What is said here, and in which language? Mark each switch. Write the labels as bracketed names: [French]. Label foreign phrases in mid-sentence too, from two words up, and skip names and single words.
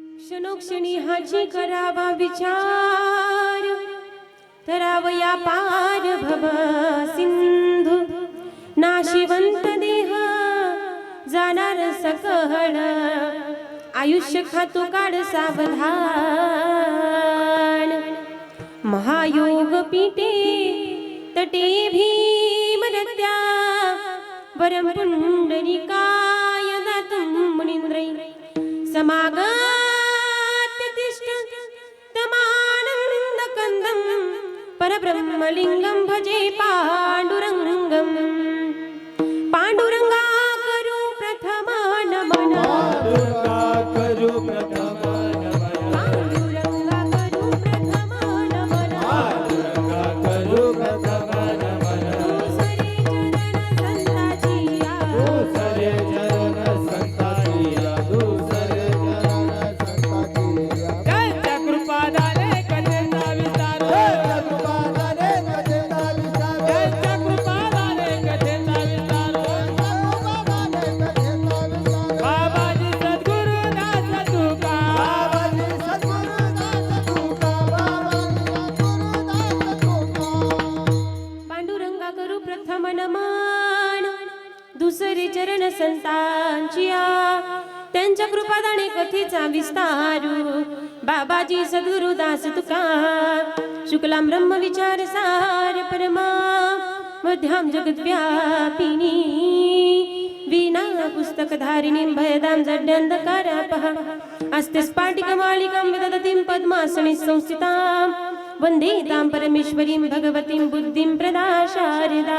[Marathi] क्षणोक्षणी हाची करावा विचार, तरावया पार भव सिंधू, नाशिवंत देह जाणार सकळ, आयुष्य खातो काढ सावधान। [Sanskrit] महायोग पीठे तटे भीमरत्या, वरम पुंडरीकाय दातुं मुनींद्रै, समागत तिष्ठ तमानंदकंदं, परब्रह्मलिंगं भजे पांडुरंगं। [Marathi] पांडुरंगा करू प्रथम नमन, पांडुरंगा करू प्रथम नमन, पांडुरंगा करू प्रथम नमन, पांडुरंगा करू प्रथम नमन। दूसरे चरण संताची या, दूसरे चरण संताची या, त्यांच्या कृपादाने कथेचा विस्तार, त्यांच्या कृपादाने कथेचा विचार, त्यांच्या कृपादाने कथेचा विस्तार। बाबाजी सद्गुरुदास तुका, बाबाजी सद्गुरुदास तुका, बाबाजी सद्गुरुदास तुका। पांडुरंगा करू प्रथम नमन, दुसरे चरण संतांची या, त्यांच्या कृपादाने कथेचा विस्तारू। बाबाजी सद्गुरुदास तुका, [Sanskrit] शुक्लां ब्रह्म विचार सार परमा, मध्यां जगद्व्यापिनी, वीणा पुस्तकधारिणीं भयदां जड्यन्धकारापः, अस्ते स्फाटिकमालिकां विदधतीं पद्मासने संस्थितां, वन्दे तां परमेश्वरीं भगवतीं बुद्धिं प्रदा शारदा।